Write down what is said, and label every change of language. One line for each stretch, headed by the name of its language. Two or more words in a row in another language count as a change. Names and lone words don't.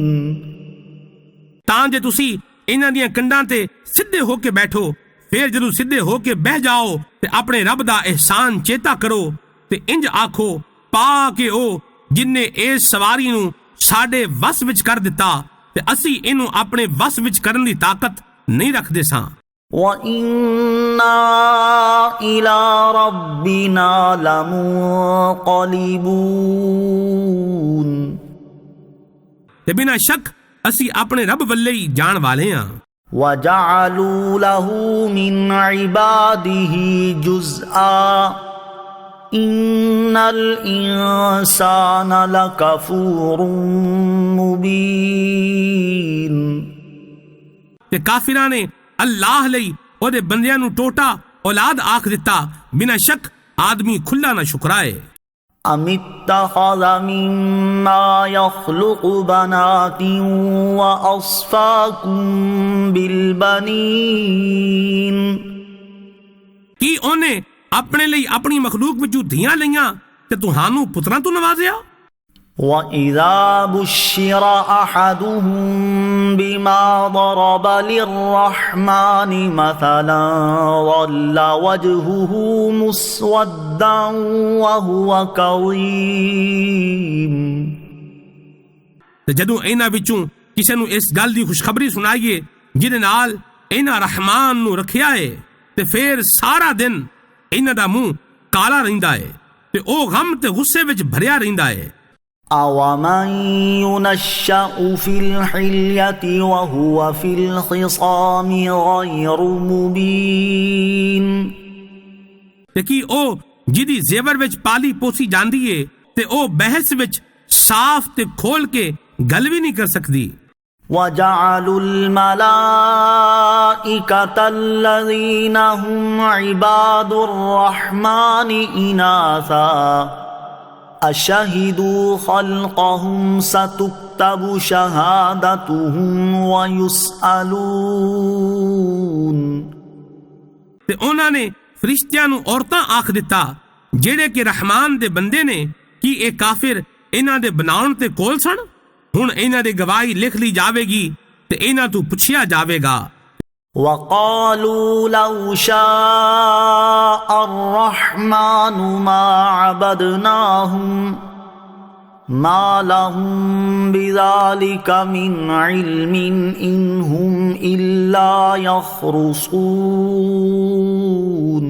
Punjabi: ਤਾਂ ਜੇ ਤੁਸੀਂ ਇਹਨਾਂ ਦੀਆਂ ਕੰਡਾਂ ਤੇ ਸਿੱਧੇ ਹੋ ਕੇ ਬੈਠੋ ਫਿਰ ਜਦੋਂ ਸਿੱਧੇ ਹੋ ਕੇ ਬਹਿ ਜਾਓ ਤੇ ਆਪਣੇ ਰੱਬ ਦਾ ਅਹਿਸਾਨ ਚੇਤਾ ਕਰੋ ਤੇ ਇੰਜ ਆਖੋ ਪਾ ਕੇ ਉਹ ਜਿਨਨੇ ਇਸ ਸਵਾਰੀ ਨੂੰ ਸਾਡੇ ਵਸ ਵਿੱਚ ਕਰ ਦਿੱਤਾ ਤੇ ਅਸੀਂ ਇਹਨੂੰ ਆਪਣੇ ਵਸ ਵਿੱਚ ਕਰਨ ਦੀ ਤਾਕਤ ਨਹੀਂ ਰੱਖਦੇ ਸਾਂ
Arabic: وَإِنَّا إِلَى رَبِّنَا لَمُنقَلِبُونَ
Punjabi: ਤੇ ਬਿਨਾਂ ਸ਼ੱਕ ਅਸੀਂ ਆਪਣੇ ਰੱਬ ਵੱਲੇ ਹੀ ਜਾਣ ਵਾਲੇ ਹਾਂ
Arabic: وَجَعَلُوا لَهُ مِنْ عِبَادِهِ جُزْءًا إِنَّ الْإِنسَانَ لَكَفُورٌ مُبِينٌ
Punjabi: ਤੇ ਕਾਫਿਰਾਂ ਨੇ ਅੱਲਾਹ ਲਈ ਉਹਦੇ ਬੰਦਿਆਂ ਨੂੰ ਟੋਟਾ ਔਲਾਦ ਆਖ ਦਿੱਤਾ ਬਿਨਾਂ ਸ਼ੱਕ ਆਦਮੀ ਖੁੱਲਾ ਨਾ ਸ਼ੁਕਰਾਏ
Arabic: أَمِ اتَّخَذَ مِمَّا يَخْلُقُ بَنَاتٍ وَأَصْفَاكُم بِالْبَنِينَ
Punjabi: ਕੀ ਉਹਨੇ ਆਪਣੇ ਲਈ ਆਪਣੀ ਮਖਲੂਕ ਵਿੱਚੋਂ ਧੀਆਂ ਲਈਆਂ ਤੇ ਤੁਹਾਨੂੰ ਪੁੱਤਰਾਂ ਤੋਂ ਨਵਾਜ਼ਿਆ
Arabic: وَإِذَا بُشِّرَ أَحَدُهُم بِمَا ضَرَبَ لِلرَّحْمَنِ مَثَلًا ظَلَّ وَجْهُهُ مُسْوَدًّا وَهُوَ كَظِيمٌ
Punjabi: ਤੇ ਜਦੋਂ ਇਹਨਾਂ ਵਿੱਚੋਂ ਕਿਸੇ ਨੂੰ ਇਸ ਗੱਲ ਦੀ ਖੁਸ਼ਖਬਰੀ ਸੁਣਾਈਏ ਜਿਹਦੇ ਨਾਲ ਇਹਨਾਂ ਰਹਿਮਾਨ ਨੂੰ ਰੱਖਿਆ ਏ ਤੇ ਫਿਰ ਸਾਰਾ ਦਿਨ ਇਹਨਾਂ ਦਾ ਮੂੰਹ ਕਾਲਾ ਰਹਿੰਦਾ ਏ ਤੇ ਉਹ ਗਮ ਤੇ ਗੁੱਸੇ ਵਿੱਚ ਭਰਿਆ ਰਹਿੰਦਾ ਏ
Arabic: أَوَمَن يُنَشَّأُ فِي الْحِلْيَةِ وَهُوَ فِي الْخِصَامِ غَيْرُ مُبِينٍ
Punjabi: ਤੇ ਕੀ ਉਹ ਜਿਹਦੀ ਜ਼ੇਵਰ ਵਿੱਚ ਪਾਲੀ ਪੋਸੀ ਜਾਂਦੀ ਏ ਤੇ ਉਹ ਬਹਿਸ ਵਿੱਚ ਸਾਫ਼ ਤੇ ਖੋਲ ਕੇ ਗੱਲ ਵੀ ਨਹੀਂ ਕਰ ਸਕਦੀ
Arabic: وَجَعَلُوا الْمَلَائِكَةَ الَّذِينَ هُمْ عِبَادُ الرَّحْمَنِ إِنَاثًا أشهدوا خلقهم ستكتب شهادتهم ويسألون.
Punjabi: تے انہاں نے فرشتیاں نو عورتاں آکھ دتا جڑے کہ رحمان دے بندے نے، کی اے کافر انہاں دے بناون تے کول سن؟ ہن انہاں دی گواہی لکھ لی جاوے گی تے انہاں تو پوچھیا جاوے گا.
Arabic: وقالوا لو شاء الرحمن ما عبدناهم ما لهم بذلك من علم إن هم إلا يخرصون.